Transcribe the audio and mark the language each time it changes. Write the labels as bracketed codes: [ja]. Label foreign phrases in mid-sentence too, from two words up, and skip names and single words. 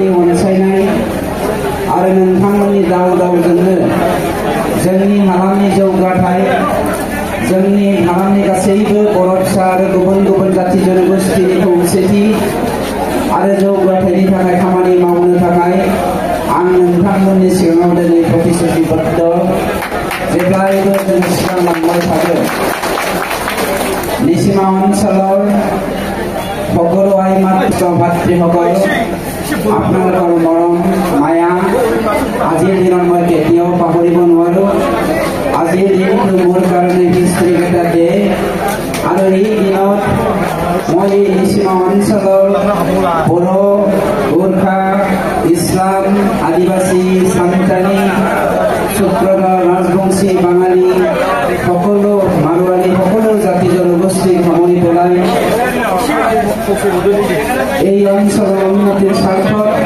[brx] अनसायनाय आरो नोंथांमोननि दावजोंनो जोंनि हालामनि जौगाथाय जोंनि हालामनि गासैबो बर' फिसा आरो गुबुन जाति जनगोष्ठीनि खौसेथि आरो जौगाथायनि थाखाय खामानि मावनो थाखाय आं नोंथांमोननि सिगाङाव दिनै प्रतिश्रुतिबद्ध जेब्लायबो जों सिगांलांबाय थागोन निसिमा [as] অঞ্চলৰ সকলো আই মাতৃ ভাতৃসকল আপোনালোকৰ মৰম মায়া আজিৰ দিনত মই কেতিয়াও পাহৰিব নোৱাৰো আজিৰ দিনটো মোৰ কাৰণে হিষ্ট্ৰীক এটা ডে আৰু এই দিনত মই এই নিচিনা অঞ্চলৰ বড়ো গোৰ্খা ইছলাম আদিবাসী সান্তালী সূত্ৰধৰ ৰাজবংশী বাঙালী সকলো মাৰোৱাৰী সকলো জাতি জনগোষ্ঠীক সামৰি পেলাই এই অঞ্চলৰ উন্নতিৰ স্বাৰ্থত